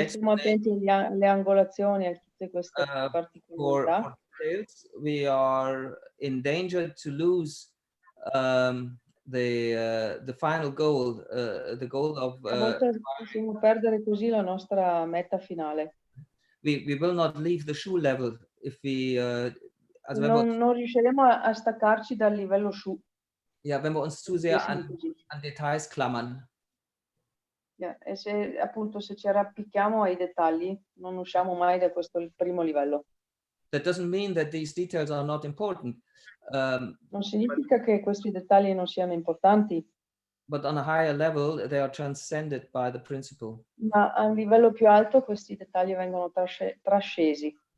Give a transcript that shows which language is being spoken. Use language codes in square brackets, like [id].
[it] stiamo attenti alle angolazioni, a tutte queste particolarità. [en] For details, we are in danger to lose the final goal, the goal of. [it] A volte possiamo perdere così la nostra meta finale. [en] We will not leave the shoe level if we. [it] Non riusciremo a staccarci dal livello shu. [de] Ja, wenn wir uns zu sehr an Details klammern. [it] Yeah, e se ci arrappichiamo ai dettagli, non usciamo mai da questo primo livello. [en] That doesn't mean that these details are not important. [it] Non significa che questi dettagli non siano importanti. [en] But on a higher level, they are transcended by the principle. [it] Ma a un livello più alto questi dettagli vengono trascesi.